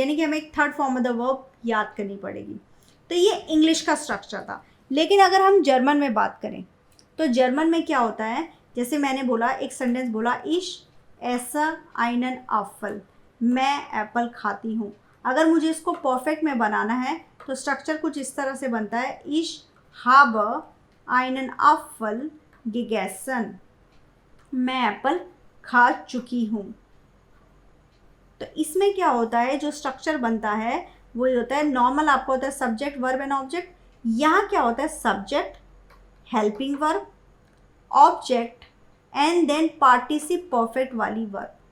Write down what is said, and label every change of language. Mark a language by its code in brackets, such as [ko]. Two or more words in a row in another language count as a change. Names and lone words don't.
[hi] यानी कि हमें एक [en] third form of the verb [hi] याद करनी पड़ेगी। तो ये इंग्लिश का स्ट्रक्चर था। लेकिन अगर हम जर्मन में बात करें तो जर्मन में क्या होता है, जैसे मैंने बोला एक सेंटेंस बोला [de] ich esse einen Apfel, [hi] मैं एप्पल खाती हूँ। अगर मुझे इसको परफेक्ट में बनाना है तो स्ट्रक्चर कुछ इस तरह से बनता है, [de] इश habe einen Apfel gegessen, [hi] मैं एप्पल खा चुकी हूँ। तो इसमें क्या होता है, जो स्ट्रक्चर बनता है वो ये होता है, नॉर्मल आपका होता है [en] subject verb and object. [hi] यहाँ क्या होता है, [en] subject, helping verb, object and then participle perfect [hi] वाली वर्ब।